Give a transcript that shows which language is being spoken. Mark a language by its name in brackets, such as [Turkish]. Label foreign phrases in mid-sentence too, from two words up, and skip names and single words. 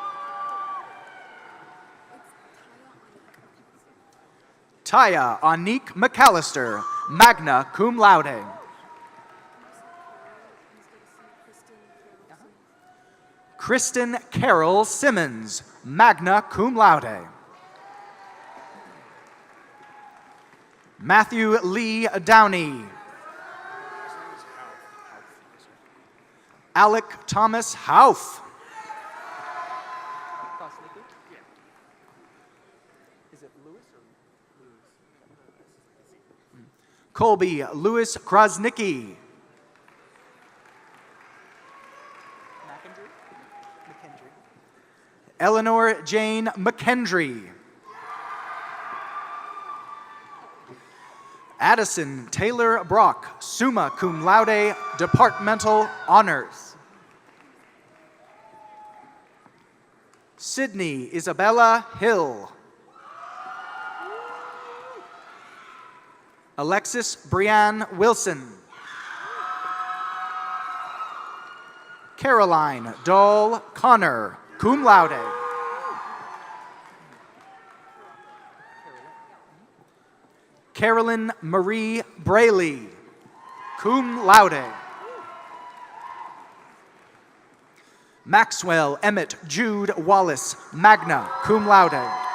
[English] Taya Anique McAllister, [Latin] magna cum laude. [English] Kristen Carol Simmons, [Latin] magna cum laude. [English] Matthew Lee Downey. Alec Thomas Hauff. Colby Lewis Krasnicki. Eleanor Jane McKendry. Addison Taylor Brock, [Latin] summa cum laude, [English] departmental honors. Sydney Isabella Hill. Alexis Brianne Wilson. Caroline Dahl Connor, [Latin] cum laude. [English] Carolyn Marie Braley, [Latin] cum laude. [English] Maxwell Emmett Jude Wallace, [Latin] magna cum laude.